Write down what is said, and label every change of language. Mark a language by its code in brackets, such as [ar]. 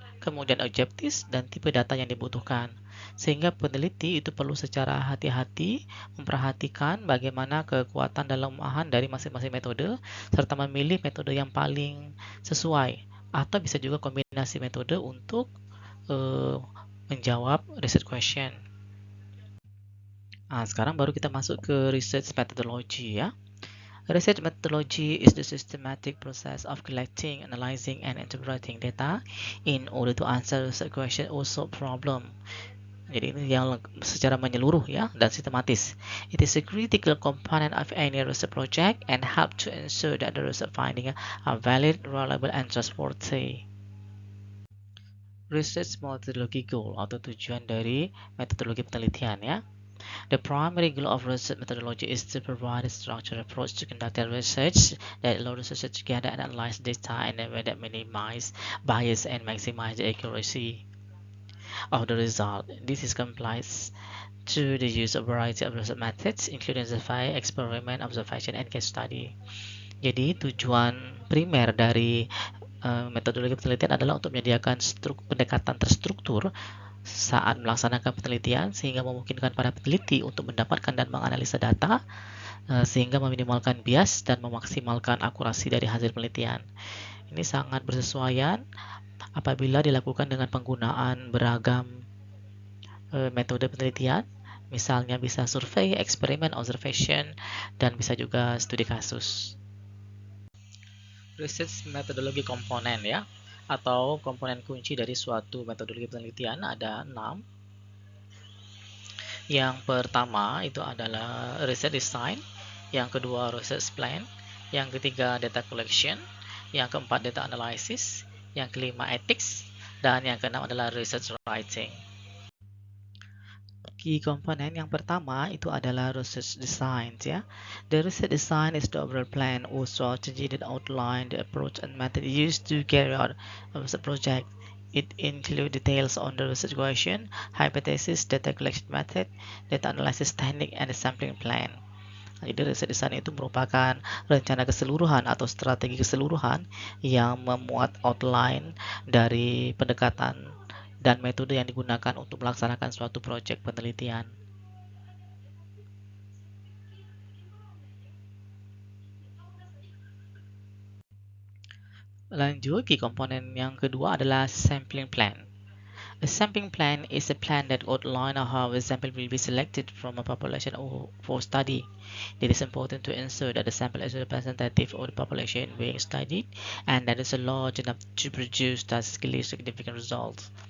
[id] kemudian objektif, dan tipe data yang dibutuhkan. Sehingga peneliti itu perlu secara hati-hati memperhatikan bagaimana kekuatan dan kelemahan dari masing-masing metode, serta memilih metode yang paling sesuai, atau bisa juga kombinasi metode untuk menjawab research question. Nah, sekarang baru kita masuk ke research methodology ya. [en] Research methodology is the systematic process of collecting, analyzing, and interpreting data in order to answer research question or solve problem. [id] Jadi ini yang secara menyeluruh ya dan sistematis. [en] It is a critical component of any research project and help to ensure that the research findings are valid, reliable, and trustworthy. Research methodology goal [id] atau tujuan dari metodologi penelitian ya. [en] The primary goal of research methodology is to provide a structured approach to conducting research that allows researchers to gather and analyze data in a way that minimizes bias and maximizes the accuracy of the result. This is complies to the use of a variety of research methods, including survey, experiment, observation, and case study. [id] Jadi tujuan primer dari metodologi penelitian adalah untuk menyediakan pendekatan terstruktur saat melaksanakan penelitian sehingga memungkinkan para peneliti untuk mendapatkan dan menganalisa data sehingga meminimalkan bias dan memaksimalkan akurasi dari hasil penelitian. Ini sangat bersesuaian apabila dilakukan dengan penggunaan beragam metode penelitian, misalnya bisa survei, eksperimen, observation, dan bisa juga studi kasus. Research metodologi komponen ya, atau komponen kunci dari suatu metodologi penelitian ada 6. Yang pertama itu adalah research design, yang kedua research plan, yang ketiga data collection, yang keempat data analysis, yang kelima ethics, dan yang keenam adalah research writing. Key komponen yang pertama itu adalah research design ya. [en] The research design is the overall plan or strategy that outline the approach and method used to carry out a research project. It includes details on the research question, hypothesis, data collection method, data analysis technique, and the sampling plan. [id] Jadi research design itu merupakan rencana keseluruhan atau strategi keseluruhan yang memuat outline dari pendekatan dan metode yang digunakan untuk melaksanakan suatu proyek penelitian. Lanjut, key komponen yang kedua adalah sampling plan. [en] A sampling plan is a plan that outlines how a sample will be selected from a population for study. It is important to ensure that the sample is representative of the population being studied and that it is large enough to produce statistically significant results.